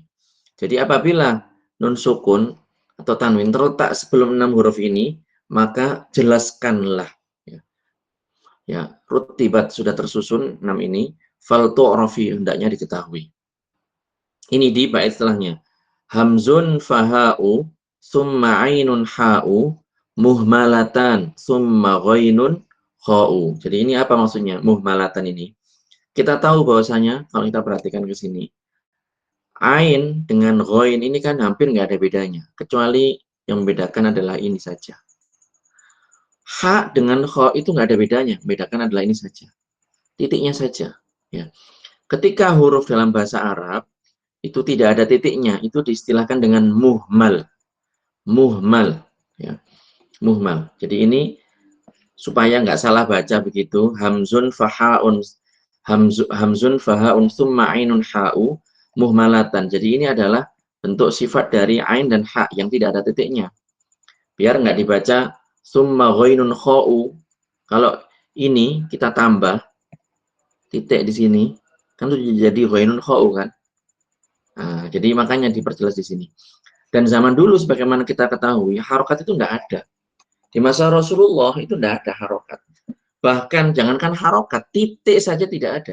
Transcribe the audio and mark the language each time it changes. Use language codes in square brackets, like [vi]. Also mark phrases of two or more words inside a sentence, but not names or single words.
[id] Jadi apabila nun sukun atau tanwin terletak sebelum 6 huruf ini, maka jelaskanlah. Ya, rutibat sudah tersusun 6 ini, [ar] فلتعرف [id] hendaknya diketahui. Ini di bait setelahnya. [ar] همز فهاء ثم عين حاء مهملتان ثم غين خاء. [id] Jadi ini apa maksudnya? Muhmalatan ini. Kita tahu bahwasanya kalau kita perhatikan ke sini, ain dengan ghain ini kan hampir nggak ada bedanya, kecuali yang membedakan adalah ini saja. Ha dengan kha itu nggak ada bedanya, membedakan adalah ini saja. Titiknya saja. Ya. Ketika huruf dalam bahasa Arab itu tidak ada titiknya, itu diistilahkan dengan muhmal. Muhmal. Ya. Muhmal. Jadi ini supaya nggak salah baca begitu, [ar] همز فهاء همز فهاء ثم عين حاء مهملتان. [id] Jadi ini adalah bentuk sifat dari ain dan ha yang tidak ada titiknya. Biar nggak dibaca [ar] ثم غين خاء. [id] Kalau ini kita tambah titik di sini, kan itu jadi [ar] غين خاء [id] kan. Nah, jadi makanya diperjelas di sini. Dan zaman dulu sebagaimana kita ketahui, harokat itu enggak ada. Di masa Rasulullah itu enggak ada harokat. Bahkan jangankan harokat, titik saja tidak ada.